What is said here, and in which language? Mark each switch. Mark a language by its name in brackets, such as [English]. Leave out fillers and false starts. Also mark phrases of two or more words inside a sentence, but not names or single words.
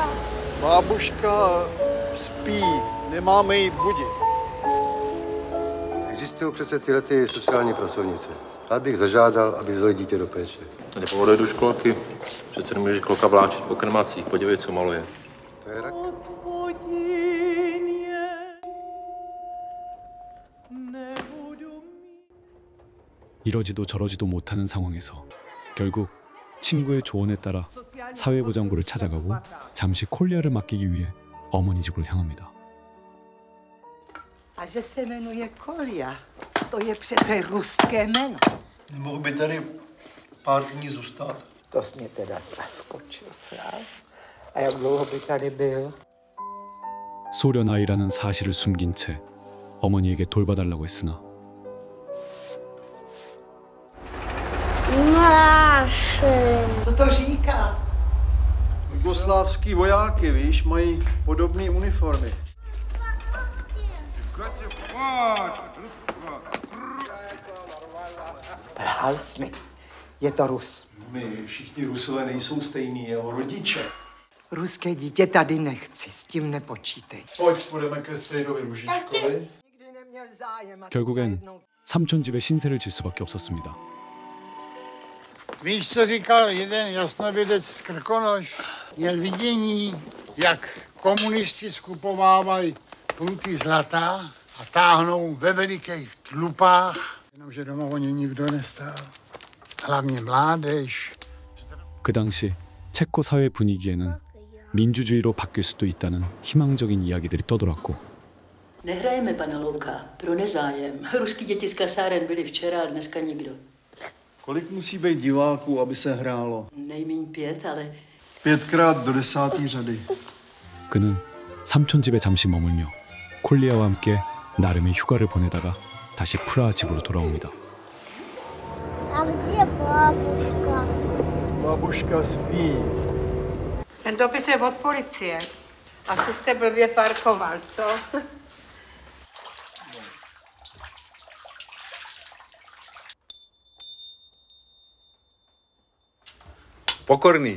[Czech] Bábuška spí, nemáme jí budit. Existují přece tyhle sociální pracovnice. Já bych zažádal, aby vzali dítě do péče. Nepovoluje do školky. Přece nemůžeš kluka vláčit po krmacích. Podívej, co maluje. To je rak. [Korean] 이러지도 저러지도 못하는 상황에서 결국 친구의 조언에 따라 사회보장부를 찾아가고 잠시 콜리아를 맡기기 위해 어머니 집으로 향합니다. [Czech] A že se jmenuje Kolia, to je přece ruské jméno. Nemohl by tady pár dní zůstat? To jsi mě teda zaskočil, Frau. A jak dlouho by tady byl? [Korean] 소련 아이라는 사실을 숨긴 채 어머니에게 돌봐달라고 했으나 [Czech] Naše. Co to říká? Jugoslávský vojáky, víš, mají podobné uniformy. Lhal jsi mi. Je to Rus. My všichni Rusové nejsou stejní, jeho rodiče. Ruské dítě tady nechci, s tím nepočítej. Pojď, půjdeme ke Strejdovi Růžičkovi. [Korean] 결국엔 삼촌 집에 신세를 질 수밖에 없었습니다. [Czech] Víš, co říkal jeden jasnovidec z Krkonoš? Měl vidění, jak komunisti skupovávají pruty zlata a táhnou ve velikých tlupách, jenomže doma o ně nikdo nestál. Hlavně mládež. [Korean] 그 당시 체코 사회 분위기에는 민주주의로 바뀔 수도 있다는 희망적인 이야기들이 떠돌았고 [Czech] Nehrajeme, pane Louka, pro nezájem. Ruský děti z kasáren byli včera a dneska nikdo. Kolik musí být diváků, aby se hrálo? Nejméně 5, ale 5x do 10. řady. [Korean] 그는 삼촌 집에 잠시 머물며 콜리아와 함께 나름의 휴가를 보내다가 다시 프라하 집으로 돌아옵니다. [Czech] A kde babuška? Babuška spí. Ten dopis je od policie. Asi jste blbě parkoval, co? Pokorný.